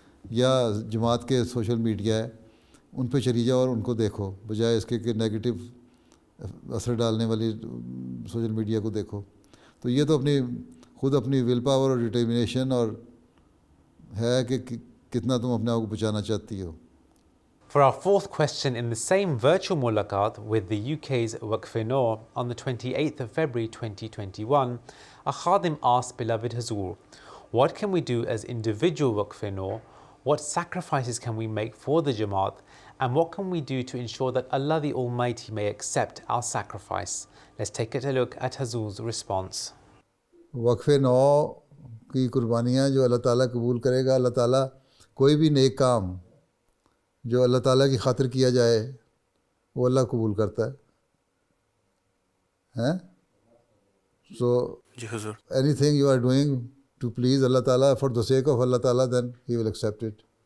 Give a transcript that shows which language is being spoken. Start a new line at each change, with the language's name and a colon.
Urdu: یا جماعت کے سوشل میڈیا ہے, ان پہ چلی جاؤ اور ان کو دیکھو, بجائے اس کے کہ نیگیٹو اثر ڈالنے والی سوشل میڈیا کو دیکھو. تو یہ تو خود اپنی ول پاور اور ڈٹرمنیشن اور ہے کہ کتنا تم اپنے آپ کو بچانا چاہتی ہو.
English: For our fourth question in the same virtual mulaqat with the UK's Waqf-e-Noor on the 28th of February 2021, a khadim asked beloved Hazur, what can we do as individual Waqf-e-Noor, what sacrifices can we make for the Jamaat, and what can we do to ensure that Allah the Almighty may accept our sacrifice? Let's take a look at Hazur's response.
Urdu: وقف-e-نو کی قربانیاں جو اللہ تعالیٰ قبول کرے گا, اللہ تعالیٰ کوئی بھی نیک کام جو اللہ تعالیٰ کی خاطر کیا جائے وہ اللہ قبول کرتا ہے.
English: So anything you are doing to please Allah تعالیٰ for the sake of Allah تعالیٰ, then he will accept it.